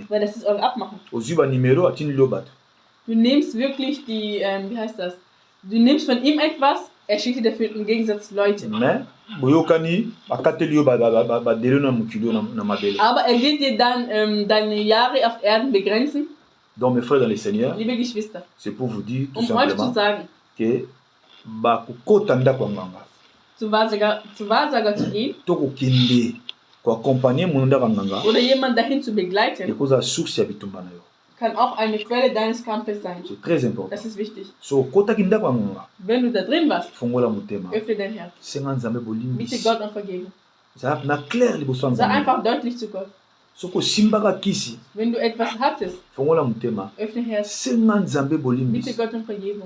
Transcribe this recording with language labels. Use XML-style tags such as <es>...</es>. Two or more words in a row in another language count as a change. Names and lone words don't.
<de>Weil das ist eure Abmachung. Du nimmst wirklich die, Du nimmst von ihm etwas, er schickt dir dafür im Gegensatz Leute. Aber er wird dir dann deine Jahre auf Erden begrenzen.</de> <fr>Donc mes frères dans le Seigneur,</fr> <de>liebe Geschwister,</de> <fr>c'est pour vous dire tout</fr> <de>simplement euch zu sagen, que zu Wahrsager zu gehen oder jemanden dahin zu begleiten, kann auch eine Quelle deines Kampfes sein.</de> <fr>C'est très important.</fr> <de>Das ist wichtig. Wenn du da drin warst, öffne dein Herz. Bitte Gott um Vergebung. Sei einfach deutlich zu Gott. Wenn du etwas hattest, öffne Herz. Bitte Gott um Vergebung.</de>